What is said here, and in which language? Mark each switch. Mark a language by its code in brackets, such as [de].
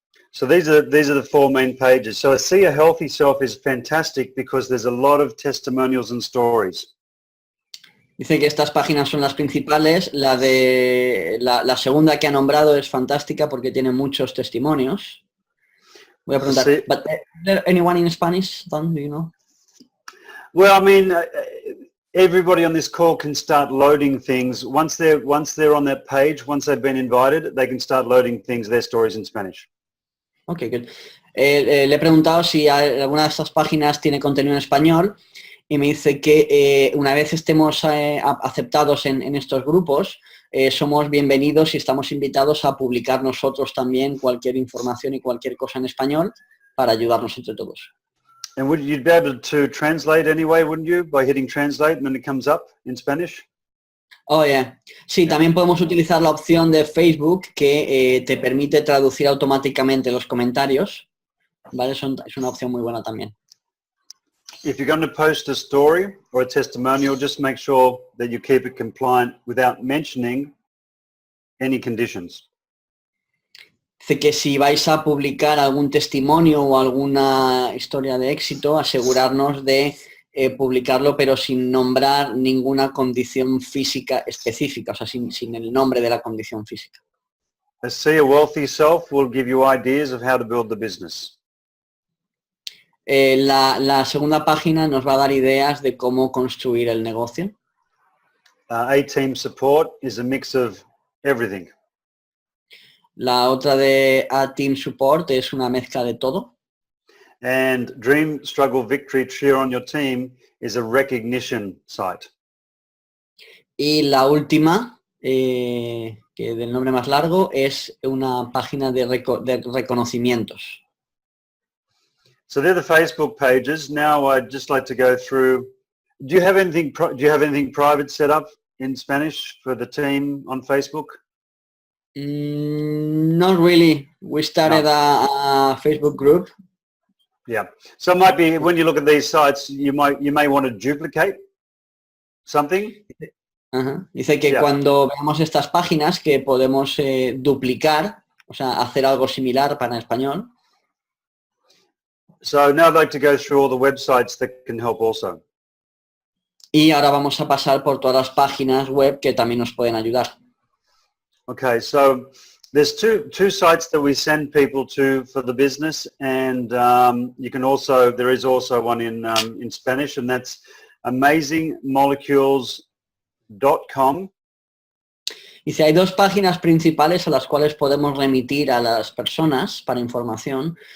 [en] So these are the 4 main pages. So ASEA Healthy Self is fantastic because there's a lot of testimonials and stories. [es] Dice que estas páginas son las principales. La de la segunda que ha nombrado es fantástica porque tiene muchos testimonios. Voy a preguntar, Sí. [en] but is there anyone in Spanish, Don, do you know? Well, I mean, everybody on this call can start loading things. Once they're on that page, once they've been invited, they can start loading things, their stories in Spanish. Ok, good. [es] Le he preguntado si alguna de estas páginas tiene contenido en español y me dice que una vez estemos aceptados en estos grupos, somos bienvenidos y estamos invitados a publicar nosotros también cualquier información y cualquier cosa en español para ayudarnos entre todos. [en] And you'd be able to translate anyway, wouldn't you? By hitting translate and then it comes up in Spanish? Oh, yeah. [es] Sí, también podemos utilizar la opción de Facebook que te permite traducir automáticamente los comentarios. ¿Vale? Es una opción muy buena también. [en] If you're going to post a story or a testimonial, just make sure that you keep it compliant without mentioning any conditions. [es] Dice que si vais a publicar algún testimonio o alguna historia de éxito, asegurarnos de publicarlo pero sin nombrar ninguna condición física específica, o sea, sin el nombre de la condición física. [en] ASEA Wealthy Self will give you ideas of how to build the business. [es] La segunda página nos va a dar ideas de cómo construir el negocio. [en] A-Team Support is a mix of everything. [es] La otra de A-Team Support es una mezcla de todo. [en] And Dream, Struggle, Victory, Cheer on your team is a recognition site. [es] Y la última, que del nombre más largo, es una página de reconocimientos. [en] So they're the Facebook pages. Now I'd just like to go through. Do you have anything private set up in Spanish for the team on Facebook? Not really. We started a Facebook group. Yeah. So it might be when you look at these sites, you may want to duplicate something. [es] Dice que cuando veamos estas páginas que podemos duplicar, o sea, hacer algo similar para español. [en] So now I'd like to go through all the websites that can help also. [es] Y ahora vamos a pasar por todas las páginas web que también nos pueden ayudar. [en] Okay, so there's two sites that we send people to for the business, and there is also one in Spanish, and that's amazingmolecules.com. [es] Dice, hay dos páginas principales a las cuales podemos remitir a las personas para información.